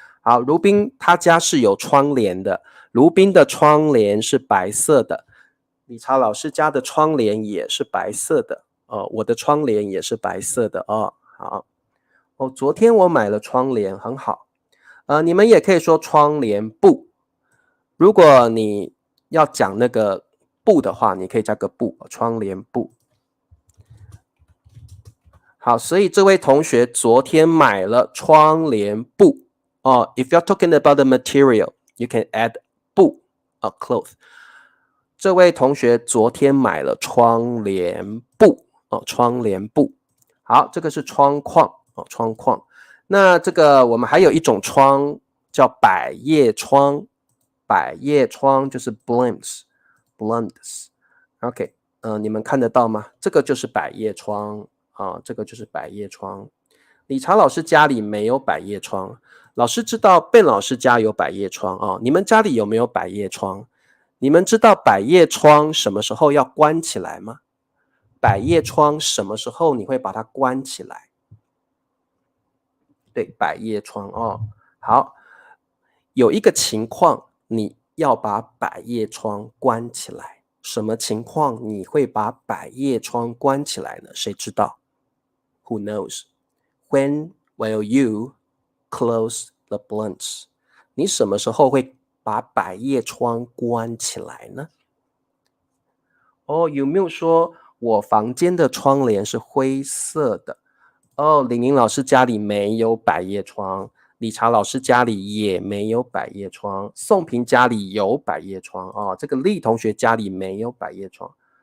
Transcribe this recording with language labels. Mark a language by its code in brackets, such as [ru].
[zh] 好，卢宾他家是有窗帘的，卢宾的窗帘是白色的，理查老师家的窗帘也是白色的我的窗帘也是白色的哦。好昨天我买了窗帘，很好。你们也可以说窗帘布，如果你要讲那个布的话，你可以加个布，窗帘布。好，所以这位同学昨天买了窗帘布 [en] If you're talking about the material, you can add [zh] 布cloth。这位同学昨天买了窗帘布窗帘布。好，这个是窗框窗框。那这个我们还有一种窗叫百叶窗，百叶窗就是 blinds。OK， 你们看得到吗？这个就是百叶窗这个就是百叶窗。理查老师家里没有百叶窗，老师知道Ben老师家有百叶窗你们家里有没有百叶窗？你们知道百叶窗什么时候要关起来吗？百叶窗什么时候你会把它关起来？对，百叶窗好，有一个情况你要把百叶窗关起来，什么情况你会把百叶窗关起来呢？谁知道？ [en] Who knows? When will you close the blinds? [zh] 你什么时候会把百叶窗关起来呢？有没有说我房间的窗帘是灰色的？李宁老师家里没有百叶窗，理查老师家里也没有百叶窗，宋平家里有百叶窗这个丽同学家里没有百叶窗。